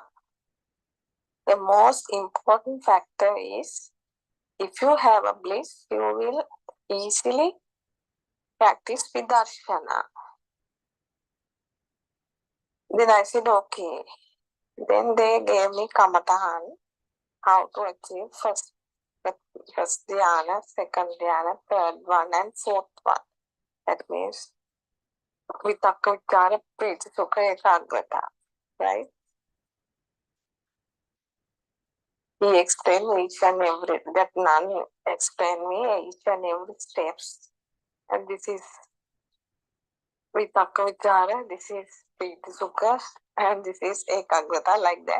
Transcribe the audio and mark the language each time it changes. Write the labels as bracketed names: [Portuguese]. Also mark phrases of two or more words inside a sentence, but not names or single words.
[English] The most important factor is if you have a bliss, you will easily practice vidarshana. Then I said, okay. Then they gave me kamatahan, how to achieve first dhyana, second dhyana, third one, and fourth one. That means [Pali] vitakka vichara priti sukha ekagrata, [English] right? He explained each and every, that nun explained me each and every steps. And this is [Pali] vitakka vichara, [English] this is [Pali] priti sukha, [English] and this is ekagrata, like that.